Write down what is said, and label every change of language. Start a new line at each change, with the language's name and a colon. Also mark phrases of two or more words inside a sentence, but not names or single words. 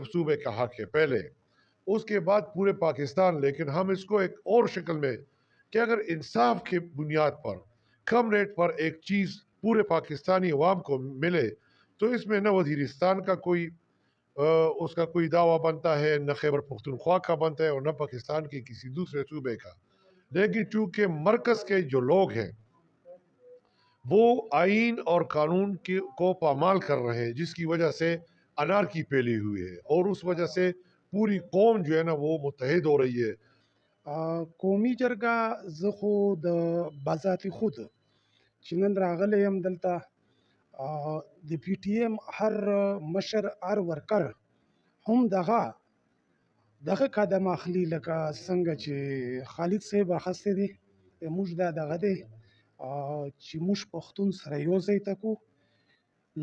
Urdu: صوبے کا حق ہے پہلے، اس کے بعد پورے پاکستان، لیکن ہم اس کو ایک اور شکل میں کہ اگر انصاف کی بنیاد پر کم ریٹ پر ایک چیز پورے پاکستانی عوام کو ملے تو اس میں نہ وزیرستان کا کوئی اس کا کوئی دعویٰ بنتا ہے، نہ خیبر پختونخوا کا بنتا ہے، اور نہ پاکستان کے کسی دوسرے صوبے کا، لیکن چونکہ مرکز کے جو لوگ ہیں وہ آئین اور قانون کو پامال کر رہے ہیں، جس کی وجہ سے انارکی پھیلی ہوئی ہے، اور اس وجہ سے پوری قوم جو ہے نا وہ متحد ہو رہی ہے۔
Pashto: قومي جرګه زه خو د بذات خود چې نن راغلی یم دلته د پی ټی ایم هر مشر هر ورکر هم دغه قدم اخلي لکه څنګه چې خالد صاحب اخیستی دی، موږ دا دغه دی چې موږ پښتون سره یو ځای ته کړو.